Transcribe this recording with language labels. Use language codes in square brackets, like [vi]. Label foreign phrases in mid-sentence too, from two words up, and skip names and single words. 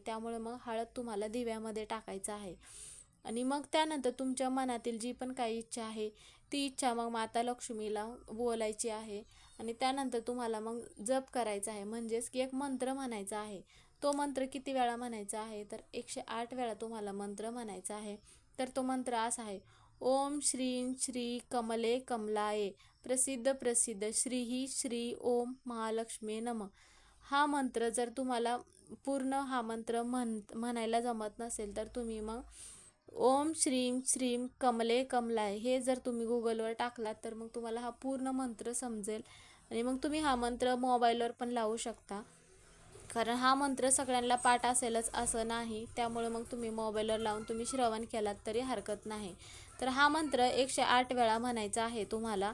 [mr] त्यामुळे मग हळद तुम्हाला दिव्यामध्ये टाकायचं आहे. आणि मग त्यानंतर तुमच्या मनातील जी पण काही इच्छा आहे ती इच्छा मग माता लक्ष्मीला बोलायची आहे आणि त्यानंतर तुम्हाला मग जप करायचा आहे, म्हणजेच की एक मंत्र म्हणायचा आहे. तो मंत्र किती वेळा म्हणायचा आहे, तर 108 वेळा तुम्हाला मंत्र म्हणायचा आहे. तर तो मंत्र असा आहे: [sa] ओम श्रीं श्री कमले कमलाये प्रसिद्ध प्रसिद्ध श्रीही श्री ओम महालक्ष्मी नम. [mr] हा मंत्र जर तुम्हाला पूर्ण हा मंत्र म्हणायला जमत नसेल तर तुम्ही मग [sa] ओम श्रीं श्रीं कमले कमलाय [mr] हे जर तुम्ही गुगलवर टाकलात तर मग तुम्हाला हा पूर्ण मंत्र समजेल. आणि मग तुम्ही हा मंत्र मोबाईलवर पण लावू शकता, कारण हा मंत्र सगळ्यांना पाठ असेलच असं नाही. त्यामुळे मग तुम्ही मोबाईलवर लावून तुम्ही श्रवण केलात तरी हरकत नाही. तर हा मंत्र 108 वेळा म्हणायचा आहे तुम्हाला.